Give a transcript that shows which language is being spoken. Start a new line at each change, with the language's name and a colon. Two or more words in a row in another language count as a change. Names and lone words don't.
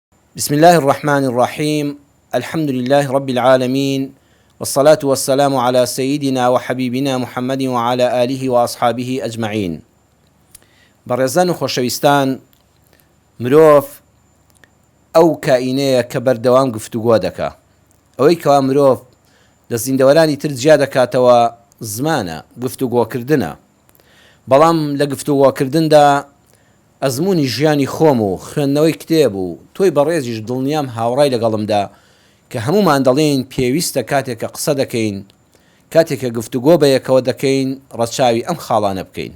Arabic: بسم الله الرحمن الرحيم. الحمد لله رب العالمين، والصلاة والسلام على سيدنا وحبيبنا محمد وعلى آله وأصحابه أجمعين.
Central Kurdish: بەڕێزان و خۆشەویستان، مرۆڤ ئەو کائینەیە کە بەردەوام گفتوگۆ دەکا. ئەوەی کەوا مرۆڤ لە زیندەوەرانی تر جیا دەکاتەوە زمانە، گفتوگۆکردنە. بەڵام لە گفتوگۆکردندا ئەزمموی ژیانی خۆم و خوێندنەوەی کتێب و تۆی بەڕێزیش دڵنیام هاوڕای لەگەڵمدا کە هەمومان دەڵێن پێویستە کاتێککە قسە دەکەین، کاتێککە گفتوگۆ بە یەکەوە دەکەین، ڕەچاوی ئەم خاڵانە بکەین.